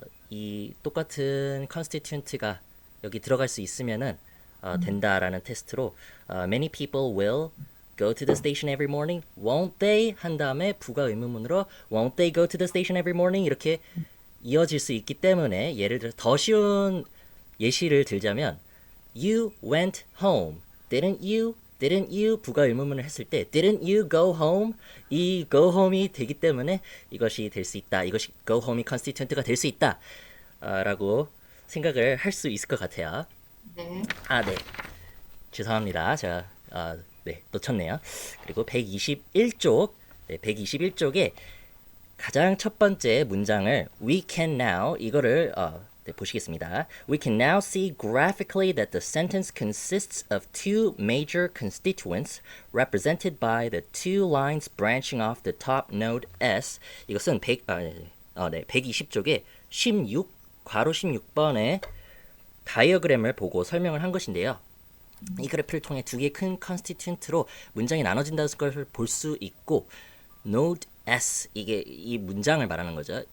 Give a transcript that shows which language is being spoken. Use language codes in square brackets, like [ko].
[ko] 이 똑같은 constituent가 여기 들어갈 수 있으면은 된다라는 테스트로 [en] many people will go to the station every morning. Won't they? [ko] 한 다음에 부가 의문문으로 [en] won't they go to the station every morning? [ko] 이렇게 이어질 수 있기 때문에 예를 들어 더 쉬운 예시를 들자면 [en] you went home. Didn't you? [ko] Didn't you? 부가 의문문을 했을 때 [en] Didn't you go home? [ko] 이 go home이 되기 때문에 이것이 될 수 있다. 이것이 go home이 constituent가 될 수 있다. 라고 생각을 할 수 있을 것 같아요. 네. 네. 죄송합니다. 제가 네, 놓쳤네요. 그리고 121쪽, 네, 121쪽에 가장 첫 번째 문장을 we can now 이거를 네, 보시겠습니다. [en] We can now see graphically that the sentence consists of two major constituents represented by the two lines branching off the top node S. [ko] 이것은 120쪽에 16 괄호 16번의 다이어그램을 보고 설명을 한 것인데요. 이 그래프를 통해 두 개의 큰 컨스티튜언트로 문장이 나눠진다는 것을 볼 수 있고 node S 이게 이 문장을 말하는 거죠.